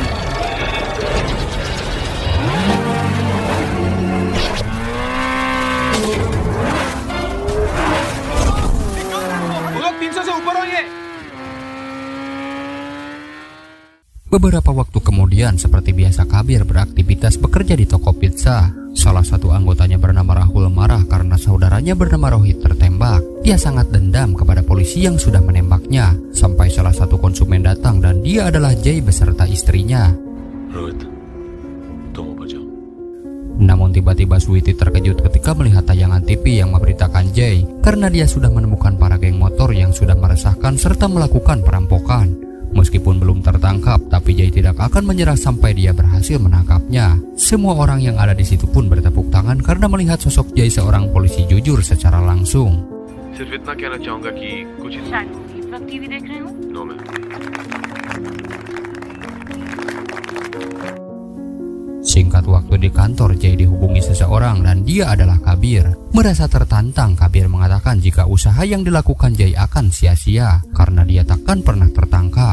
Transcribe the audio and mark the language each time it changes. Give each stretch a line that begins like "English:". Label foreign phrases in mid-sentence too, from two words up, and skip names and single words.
Indonesian: Beberapa waktu kemudian, seperti biasa Kabir beraktivitas bekerja di toko pizza. Salah satu anggotanya bernama Rahul marah karena saudaranya bernama Rohit tertembak. Dia sangat dendam kepada polisi yang sudah menembaknya. Sampai salah satu konsumen datang dan dia adalah Jay beserta istrinya.
Hindi: रोहित, तुम ऊपर जाओ.
Indonesian: Namun tiba-tiba Sweety terkejut ketika melihat tayangan TV yang memberitakan Jay karena dia sudah menemukan para geng motor yang sudah meresahkan serta melakukan perampokan. Meskipun belum tertangkap, tapi Jay tidak akan menyerah sampai dia berhasil menangkapnya. Semua orang yang ada di situ pun bertepuk tangan karena melihat sosok Jay seorang polisi jujur secara langsung.
Hindi: सिर्फ इतना कहना चाहूंगा कि कुछ टीवी देख रहे हो?
English: No ma'am.
Indonesian: Singkat waktu di kantor, Jay dihubungi seseorang dan dia adalah Kabir. Merasa tertantang, Kabir mengatakan jika usaha yang dilakukan Jay akan sia-sia karena dia takkan pernah tertangkap.